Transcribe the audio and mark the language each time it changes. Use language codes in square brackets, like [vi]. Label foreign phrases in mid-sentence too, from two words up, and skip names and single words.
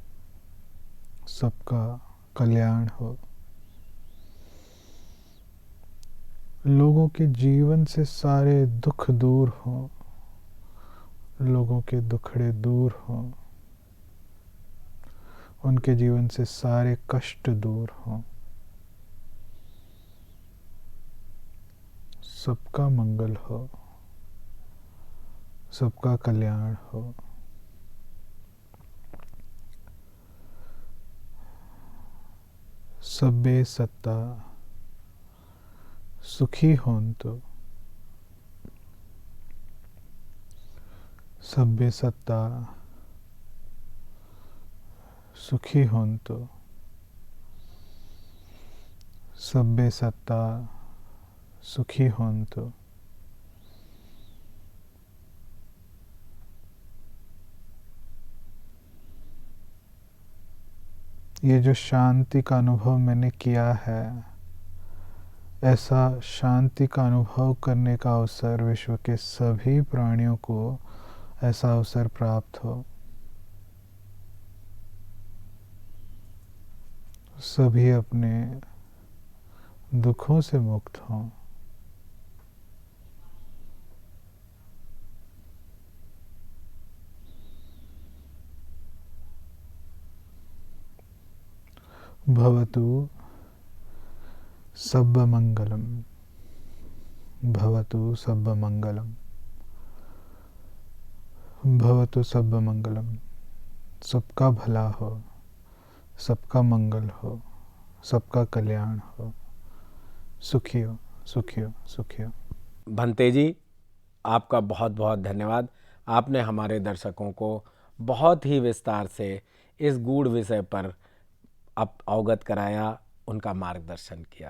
[hi] सबका कल्याण हो, लोगों के जीवन से सारे दुख दूर हों, लोगों के दुखड़े दूर हों, उनके जीवन से सारे कष्ट दूर हों, सबका मंगल हो, सबका कल्याण हो। [pi] सब्बे सत्ता सुखी होन्तु, सब्बे सत्ता सुखी होन्तु, सब्बे सत्ता सुखी होन्तु। [hi] ये जो शांति का अनुभव मैंने किया है, ऐसा शांति का अनुभव करने का अवसर विश्व के सभी प्राणियों को ऐसा अवसर प्राप्त हो। सभी अपने दुखों से मुक्त हों। [pi] भवतु सब्बमंगलम, भवतु सब्बमंगलम, भवतु सब्बमंगलम। [hi] सबका भला हो, सबका मंगल हो, सबका कल्याण हो, सुखी हो, सुखी हो, सुखी हो। भंते जी, आपका बहुत बहुत धन्यवाद। आपने हमारे दर्शकों को बहुत ही विस्तार से इस गूढ़ विषय पर अवगत कराया, उनका मार्गदर्शन किया।